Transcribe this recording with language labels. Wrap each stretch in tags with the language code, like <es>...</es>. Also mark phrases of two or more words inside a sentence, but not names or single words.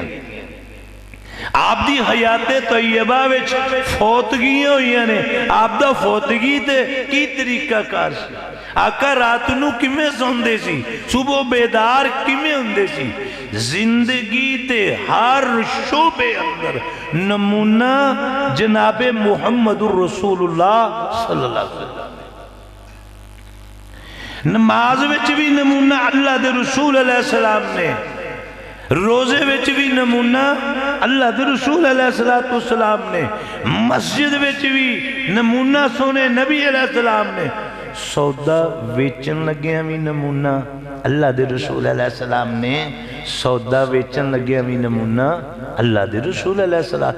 <pa>ਆਪ ਦੀ ਹਯਾਤੇ ਤੈਯਬਾ ਵਿਚ ਫ਼ੌਤਗੀਆਂ ਹੋਈਆਂ ਨੇ, ਆਪ ਦਾ ਫ਼ੌਤਗੀ ਤੇ ਕੀ ਤਰੀਕਾ ਕਾਰ ਸੀ। ਆਕਾ ਰਾਤ ਨੂੰ ਕਿਵੇਂ ਸੌਂਦੇ ਸੀ, ਸੁਬਹ ਬੇਦਾਰ ਕਿਵੇਂ ਹੁੰਦੇ ਸੀ। ਜ਼ਿੰਦਗੀ ਤੇ ਹਰ ਸ਼ੋਬੇ ਅੰਦਰ ਨਮੂਨਾ ਜਨਾਬੇ ਮੁਹੰਮਦੁਰ ਰਸੂਲੁੱਲਾਹ</pa> <ar>صلى الله عليه وسلم.</ar> <pa>ਨਮਾਜ਼ ਵਿਚ ਭੀ ਨਮੂਨਾ ਅੱਲਾਹ ਦੇ ਰਸੂਲ ਅਲੈਹਿੱਸਲਾਮ ਨੇ, ਰੋਜ਼ੇ ਵਿਚ ਭੀ ਨਮੂਨਾ ਅੱਲਾਹ ਦੇ ਰਸੂਲ ਅਲੈਹਿੱਸਲਾਮ ਨੇ, ਮਸਜਿਦ ਵਿਚ ਭੀ ਨਮੂਨਾ ਸੋਹਣੇ ਨਬੀ ਅਲੈਹਿੱਸਲਾਮ ਨੇ, ਸੌਦਾ ਵੇਚਣ ਲੱਗਿਆ ਭੀ ਨਮੂਨਾ ਅੱਲਾਹ ਦੇ ਰਸੂਲ ਅਲੈਹਿੱਸਲਾਮ ਨੇ, ਸੌਦਾ ਵੇਚਣ ਲੱਗਿਆ ਭੀ ਨਮੂਨਾ ਅੱਲਾਹ ਦੇ ਰਸੂਲ ਅਲੈਹਿੱਸਲਾਮ।</pa>